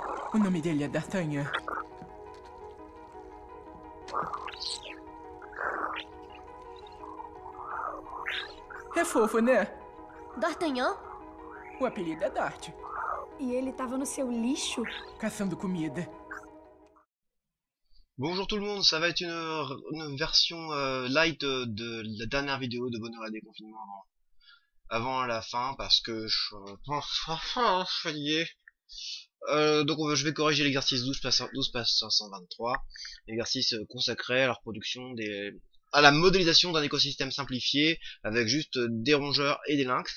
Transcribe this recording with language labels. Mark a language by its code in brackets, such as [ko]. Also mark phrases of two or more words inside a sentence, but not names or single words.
[pt] O nome dele é D'Artagnan. É fofo, né? D'Artagnan? O apelido é Dart. E ele tava no seu lixo? Caçando comida. [fr] Bonjour tout le monde, ça va être une version light de la dernière vidéo de Bonheur et Déconfinement avant la fin parce que je pense fatigué. Donc je vais corriger l'exercice 12 passe 523, l'exercice consacré à la reproduction à la modélisation d'un écosystème simplifié avec juste des rongeurs et des lynx.